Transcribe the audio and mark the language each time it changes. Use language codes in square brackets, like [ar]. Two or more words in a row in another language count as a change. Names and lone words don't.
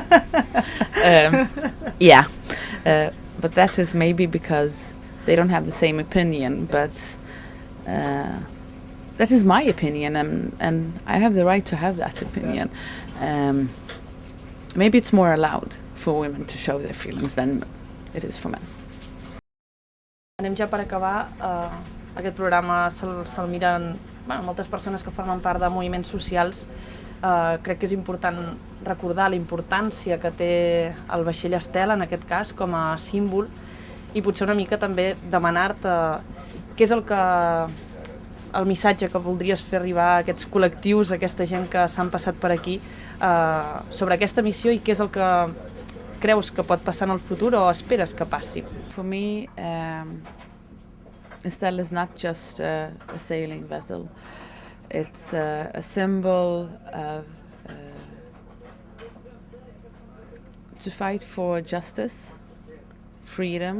[en] Yeah, but that is maybe because they don't have the same opinion, but that is my opinion, and I have the right to have that opinion. Maybe it's more allowed for women to show their feelings than it is for men. [ca] Anem ja per acabar. Aquest programa se'l miren moltes persones que formen part de moviments socials. Crec que és important recordar la importància que té el vaixell Estela, en aquest cas, com a símbol, i potser una mica també demanar-te què és el missatge que voldries fer arribar a aquests col·lectius, a aquesta gent que s'han passat per aquí, sobre aquesta missió, i què és el que creus que pot passar en el futur o esperes que passi. [en] For me, Estelle is not just a sailing vessel. It's a symbol of to fight for justice, freedom.